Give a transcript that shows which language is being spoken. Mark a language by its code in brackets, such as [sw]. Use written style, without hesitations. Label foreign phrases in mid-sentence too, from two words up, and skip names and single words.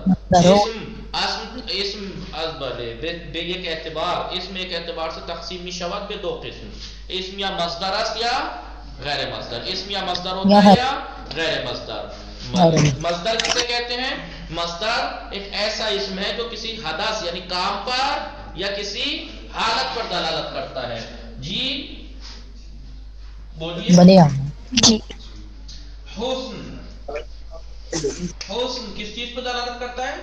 [fa] اسم از به یک اعتبار اسم یک اعتبار سے تقسیم می شود به دو قسم. اسم یا مصدر است یا غیر مصدر. [ur] اسم یا مصدر ہوتا ہے یا غیر مصدر. مصدر کسے کہتے ہیں؟ مصدر ایک ایسا اسم ہے جو کسی حدث یعنی کام پر یا کسی حالت پر دلالت کرتا ہے. جی بولیے. جی حسن کس چیز پر دلالت کرتا ہے؟